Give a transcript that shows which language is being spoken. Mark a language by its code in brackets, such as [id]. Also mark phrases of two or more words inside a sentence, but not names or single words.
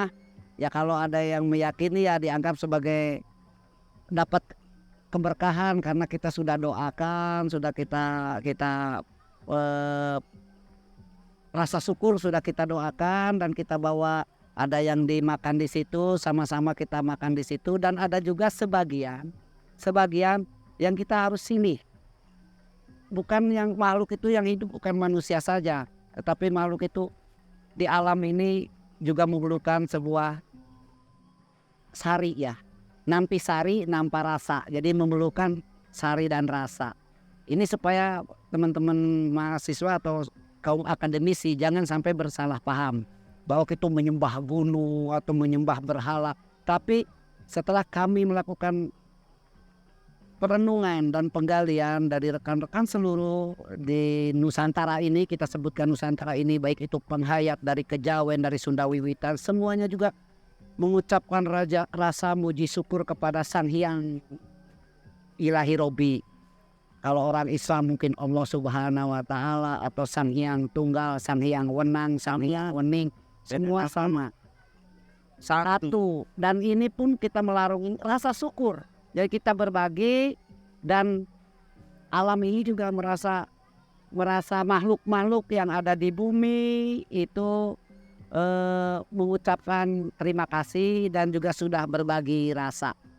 [id] Ya kalau ada yang meyakini ya dianggap sebagai dapat keberkahan karena kita sudah doakan, sudah kita rasa syukur sudah kita doakan dan kita bawa, ada yang dimakan di situ, sama-sama kita makan di situ, dan ada juga sebagian yang kita harus silih. Bukan yang makhluk itu yang hidup bukan manusia saja, tetapi makhluk itu di alam ini juga memerlukan sebuah sari ya. [ban] Nampi sari, nampa rasa. [id] Jadi memerlukan sari dan rasa. Ini supaya teman-teman mahasiswa atau kaum akademisi jangan sampai bersalah paham bahwa kita menyembah gunung atau menyembah berhala. Tapi setelah kami melakukan perenungan dan penggalian dari rekan-rekan seluruh di Nusantara ini, kita sebutkan Nusantara ini, baik itu penghayat dari Kejawen, dari Sunda Wiwitan, semuanya juga mengucapkan rasa muji syukur kepada Sang Hyang Ilahi Robi. Kalau orang Islam mungkin [ar] الله سبحانه وتعالى, [id] atau Sang Hyang Tunggal, Sang Hyang Wenang, Sang Hyang Wening, semua sama, satu. Dan ini pun kita melarung rasa syukur. Jadi kita berbagi, dan alam ini juga merasa makhluk-makhluk yang ada di bumi itu mengucapkan terima kasih dan juga sudah berbagi rasa.